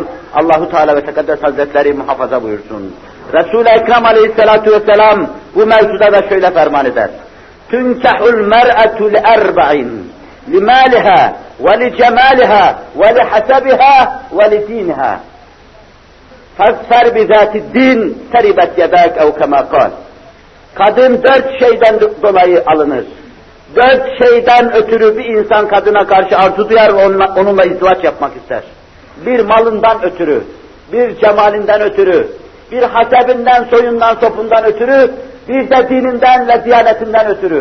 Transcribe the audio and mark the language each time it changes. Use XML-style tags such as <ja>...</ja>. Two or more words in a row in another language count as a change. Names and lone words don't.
<tr>Allahu Teala ve Tekaddes Hazretleri muhafaza buyursun. Resul-i Ekrem</tr> <ar>عليه الصلاة والسلام</ar> <tr>bu mevzuda da şöyle ferman eder.</tr> <ar>تنكح المرأة لأربع لمالها ولجمالها ولحسبها ولدينها. فَاَغْفَرْ بِذَاتِ الدِّينِ تَرِبَتْ يَدَاكَ اَوْ كَمَا قَالْ.</ar> <tr>Kadın dört şeyden dolayı alınır. Dört şeyden ötürü bir insan kadına karşı arzu duyar ve onunla izdivaç yapmak ister. Bir malından ötürü, bir cemalinden ötürü, bir hasebinden, soyundan, sopundan ötürü, bir de dininden ve diyanetinden ötürü.</tr>